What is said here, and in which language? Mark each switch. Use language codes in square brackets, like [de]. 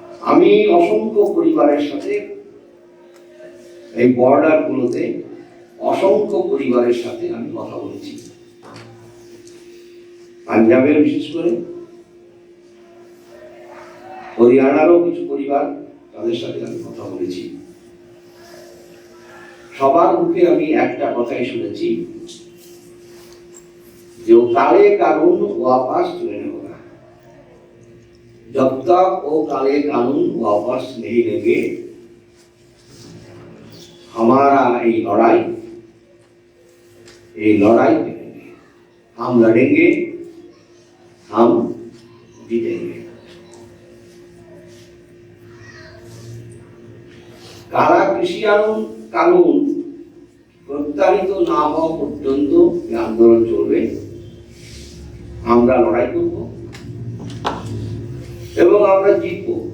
[bn] আমি অসংখ্য পরিবারের সাথে এই বর্ডার গুলোতে অসংখ্য পরিবারের সাথে আমি কথা বলেছি, পাঞ্জাবের বিশেষ করে, হরিয়ানারও কিছু পরিবার, তাদের সাথে আমি কথা বলেছি। সবার মুখে আমি একটা কথাই শুনেছি, যে [hi] काले कानून वापस लेने होगा। जब तक वो काले कानून वापस नहीं लेंगे, हमारा ये लड़ाई करेंगे, हम लड़ेंगे, हम जीतेंगे। काला कृषि कानून [bn] প্রত্যাহিত না হওয়া পর্যন্ত এই আন্দোলন চলবে, আমরা লড়াই করব এবং আমরা জিতব।